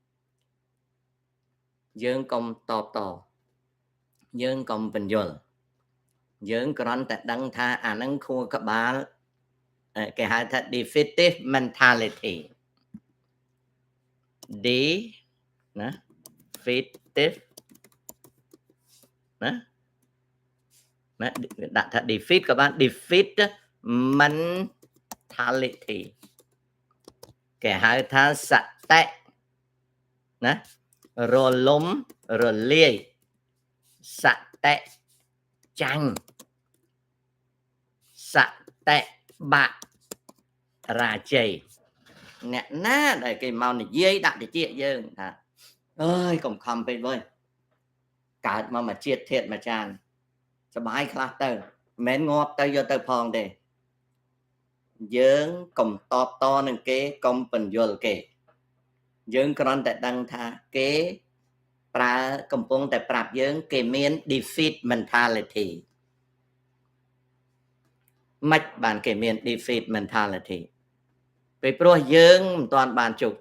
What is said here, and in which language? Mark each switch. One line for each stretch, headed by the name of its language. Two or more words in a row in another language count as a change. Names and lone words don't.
Khmer: យើងកុំតបតយើងកុំបញ្យល់យើងគ្រាន់តែដឹងថាអានឹងខួរក្បាលគេហៅថា
English: defeative mentality
Khmer: D ណា defeative ណាដាក់ថា defeat ក៏បាន
English: defeat mentality
Khmer: គេហៅថាសតិណារលំរលាយសតិចាញ់ សតិបាក់រាជ័យអ្នកណាដែលគេមកនិយាយដាក់តិចយើងថា អើយកុំខំពេកវើយកើតមកមួយជាតិធាតុមួយចានសបាយខ្លះទៅមិនងាប់ទៅយកទៅផងទេយើងកុំតបតនឹងគេកុំបញ្យល់គេយើងគ្រាន់តែដឹងថាគេប្រើកំពុងតែប្រាប់យើងគេមាន
English: defeat mentality
Khmer: មិនបានគេមាន
English: defeat mentality
Khmer: ពេលព្រោះយើងមិនទាន់បានជោគ